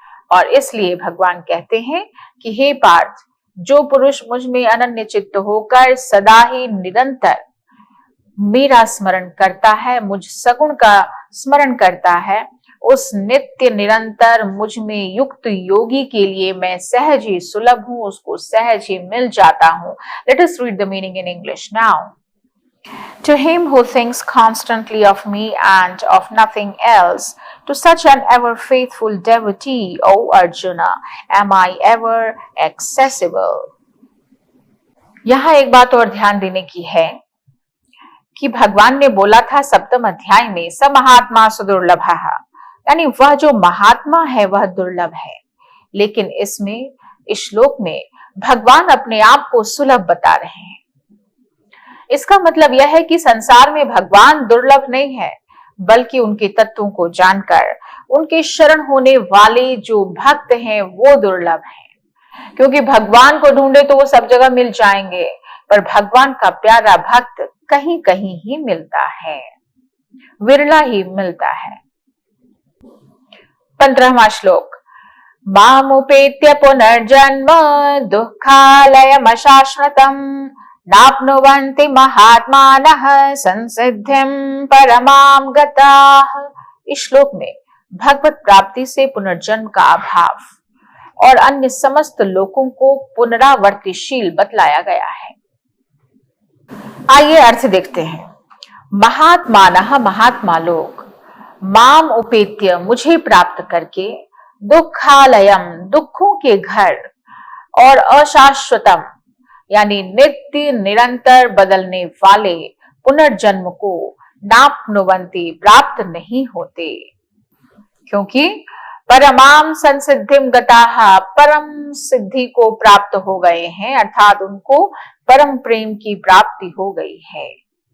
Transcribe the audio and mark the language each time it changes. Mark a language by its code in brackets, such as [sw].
[hi] और इसलिए भगवान कहते हैं कि हे पार्थ, जो पुरुष मुझ में अनन्य चित्त होकर सदा ही निरंतर मेरा स्मरण करता है, मुझ सगुण का स्मरण करता है, उस नित्य निरंतर मुझ में युक्त योगी के लिए मैं सहज ही सुलभ हूं, उसको सहज ही मिल जाता हूं। [en] Let us read the meaning in English now. To him who thinks constantly of me and of nothing else, to such an ever faithful devotee, O Arjuna, am I ever accessible. [hi] यहाँ एक बात और ध्यान देने की है कि भगवान ने बोला था 7वें अध्याय में, [sa] स महात्मा सुदुर्लभः, [hi] यानी वह जो महात्मा है वह दुर्लभ है। लेकिन इसमें, इस श्लोक में भगवान अपने आप को सुलभ बता रहे हैं। इसका मतलब यह है कि संसार में भगवान दुर्लभ नहीं है, बल्कि उनके तत्वों को जानकर उनके शरण होने वाले जो भक्त हैं वो दुर्लभ हैं। क्योंकि भगवान को ढूंढे तो वो सब जगह मिल जाएंगे, पर भगवान का प्यारा भक्त कहीं कहीं ही मिलता है, विरला ही मिलता है। 15वां श्लोक। [sa] मामुपेत्य पुनर्जन्म दुःखालयमशाश्वतम् नाप्नुवन्ति महात्मानः संसिद्धिं परमां गताः। [hi] इस श्लोक में भगवत प्राप्ति से पुनर्जन्म का अभाव और अन्य समस्त लोगों को पुनरावर्तिशील बतलाया गया है। आइए अर्थ देखते हैं। महात्मानः, महात्मा लोग, [sa] माम उपेत्य, [hi] मुझे प्राप्त करके, दुःखालयम, दुखों के घर, और अशाश्वतम यानी नित्य निरंतर बदलने वाले पुनर्जन्म को नाप्नुवन्ति, प्राप्त नहीं होते, क्योंकि [sa] परमाम संसिद्धिम गताः, [hi] परम सिद्धि को प्राप्त हो गए हैं, अर्थात उनको परम प्रेम की प्राप्ति हो गई है।